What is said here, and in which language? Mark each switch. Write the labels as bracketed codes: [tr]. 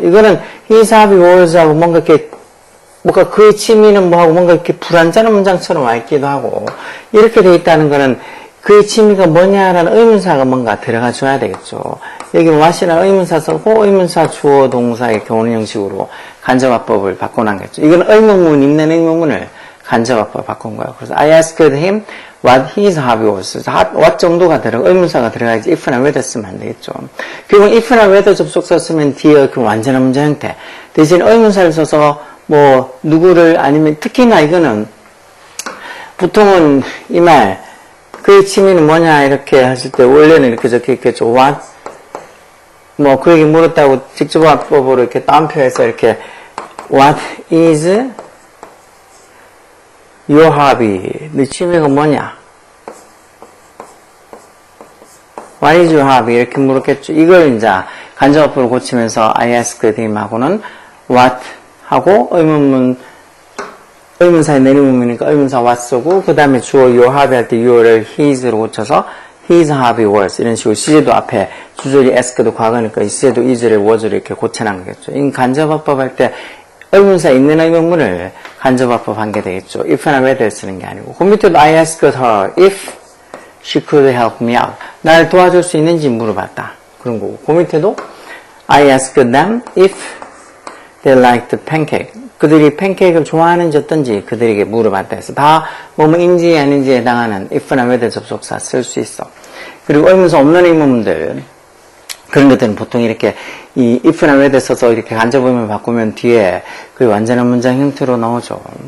[ko] 이거는 [en] his hobby was [ko] 하고 뭔가 그의 취미는 뭐하고 뭔가 이렇게 불완전한 문장처럼 와 있기도 하고 이렇게 돼 있다는 거는 그의 취미가 뭐냐라는 의문사가 뭔가 들어가 줘야 되겠죠. 여기 what이라는 의문사 쓰고 의문사 주어 동사 이렇게 오는 형식으로 간접화법을 바꿔놨겠죠. 이건 의문문 있는 의문문을 간접화법 바꾼 거예요. 그래서 [en] I asked him what his hobby was. [ko] what 정도가 의문사가 들어가야지 if나 whether 쓰면 안 되겠죠. 결국 if나 whether 접속사 쓰면 뒤에 그 완전한 문장 형태. 대신 의문사를 써서 뭐 누구를 아니면 특히나 이거는 보통은 이 말 그의 취미는 뭐냐 이렇게 하실 때 원래는 이렇게 적혀 있겠죠. what 뭐 그에게 물었다고 직접 화법으로 이렇게 따옴표해서 이렇게 [en] what is your hobby? [ko] 네 취미가 뭐냐? [en] What is your hobby? [ko] 이렇게 물었겠죠. 이걸 이제 간접어법으로 고치면서 I asked him 하고는 what 하고 의문사의 내리문이니까 의문사 what 쓰고 그 다음에 주어 your hobby 할 때 your를 his로 고쳐서 [en] his hobby was [ko] 이런 식으로 시제도 앞에 주절이 ask도 과거니까 이 시제도 is를 was를 이렇게 고쳐놓은 거겠죠. 이 간접어법 할 때 의문사 있는 의문문을 간접화법 한 게 되겠죠. if나 whether 쓰는 게 아니고. 그 밑에도 [en] I asked her if she could help me out. [ko] 날 도와줄 수 있는지 물어봤다. 그런 거고. 그 밑에도 [en] I asked them if they liked pancake. [ko] 그들이 팬케이크를 좋아하는지 어떤지 그들에게 물어봤다 해서 다 뭐뭐인지 아닌지에 해당하는 if나 whether 접속사 쓸 수 있어. 그리고 의문사 없는 의문문들 그런 것들은 보통 이렇게 이 if나 whether 써서 이렇게 간접의문을 바꾸면 뒤에 그 완전한 문장 형태로 나오죠.